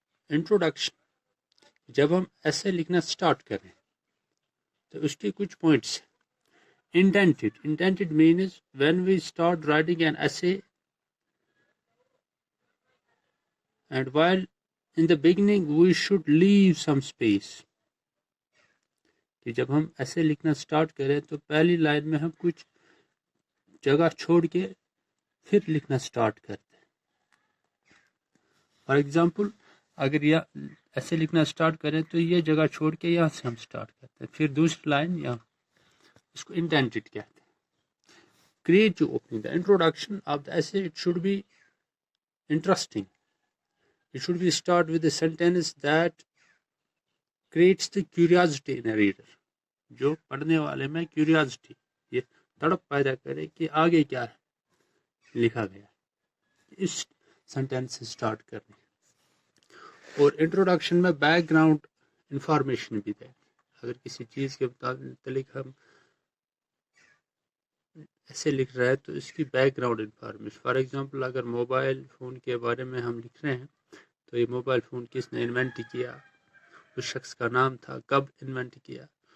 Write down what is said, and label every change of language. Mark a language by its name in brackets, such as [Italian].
[English] Introduction. [Urdu] جب ہم ایسے لکھنا سٹارٹ کریں تو اس کے کچھ پوائنٹس ہیں۔ [English] Intended means when we start writing an essay, and while in the beginning we should leave some space. [Urdu] کہ جب ہم ایسے لکھنا سٹارٹ کریں تو پہلی لائن میں ہم کچھ جگہ چھوڑ کے پھر لکھنا سٹارٹ کرتے ہیں۔ فار ایگزامپل، اگر یہ ایسے لکھنا سٹارٹ کریں تو یہ جگہ چھوڑ کے یہاں سے ہم سٹارٹ کرتے ہیں، پھر دوسری لائن یہاں، اس کو انٹینڈڈ کہتے ہیں۔ [English] Creative opening. The introduction of the essay, it should be interesting. It should be start with a sentence that creates the curiosity in a reader. [Urdu] جو پڑھنے والے میں curiosity، یہ تڑپ پیدا کرے کہ آگے کیا ہے لکھا گیا، اس سینٹینس سے سٹارٹ کرنے۔ اور انٹروڈکشن میں بیک گراؤنڈ انفارمیشن بھی دیں۔ اگر کسی چیز کے متعلق ہم ایسے لکھ رہے ہیں تو اس کی back ground information, for example اگر موبائل فون کے بارے میں ہم لکھ رہے ہیں تو یہ موبائل فون کس نے انوینٹ کیا، اس شخص کا نام تھا، کب انوینٹ کیا۔